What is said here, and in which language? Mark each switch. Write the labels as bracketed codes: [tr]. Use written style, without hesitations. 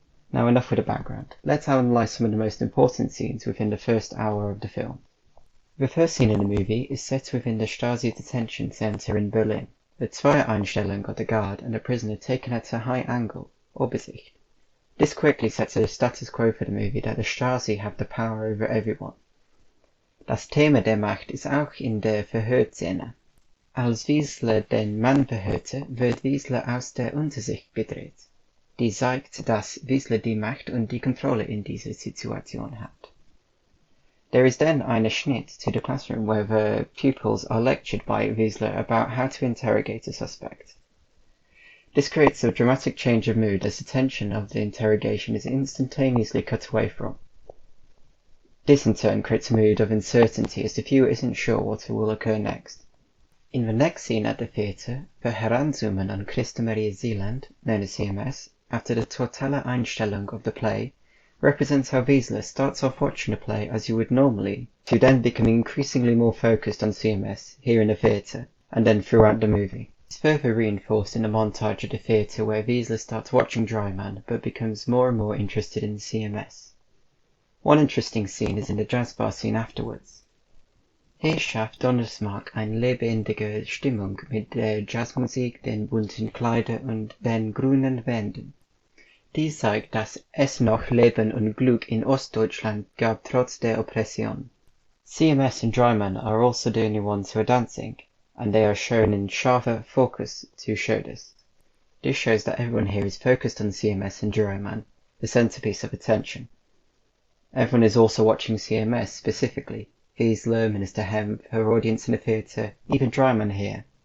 [en] Now enough with the background. Let's analyse some of the most important scenes within the first hour of the film. The first scene in the movie is set within the Stasi detention centre in Berlin. The Zweier-Einstellung of the guard and the prisoner taken at a high angle, Obersicht. This quickly sets a status quo for the movie that the Stasi have the power over everyone. [de] Das Thema der Macht ist auch in der Verhörszene. Als Wiesler den Mann verhörte, wird Wiesler aus der Untersicht gedreht, die zeigt, dass Wiesler die Macht und die Kontrolle in dieser Situation hat. [en] There is then a Schnitt to the classroom where the pupils are lectured by Wiesler about how to interrogate a suspect. This creates a dramatic change of mood as the tension of the interrogation is instantaneously cut away from. This in turn creates a mood of uncertainty as the viewer isn't sure what will occur next. In the next scene at the theatre, the Heranzoomen on Christa Maria Seeland, known as CMS, after the totale Einstellung of the play, represents how Wiesler starts off watching the play as you would normally, to then becoming increasingly more focused on CMS here in the theatre, and then throughout the movie. It's further reinforced in the montage of the theatre where Wiesler starts watching Dreimann but becomes more and more interested in CMS. One interesting scene is in the jazz bar scene afterwards. [de] Hier schafft Donnersmarck eine lebendige Stimmung mit der Jazzmusik, den bunten Kleidern und den grünen Wänden. Dies zeigt, dass es noch Leben und Glück in Ostdeutschland gab trotz der Oppression. [en] CMS and Dreimann are also the only ones who are dancing, and they are shown in sharper focus to show this. This shows that everyone here is focused on CMS and Dreimann, the centerpiece of attention. Everyone is also watching CMS specifically. Wiesler, Minister Hempf, her audience in the theatre, even Dreimann here.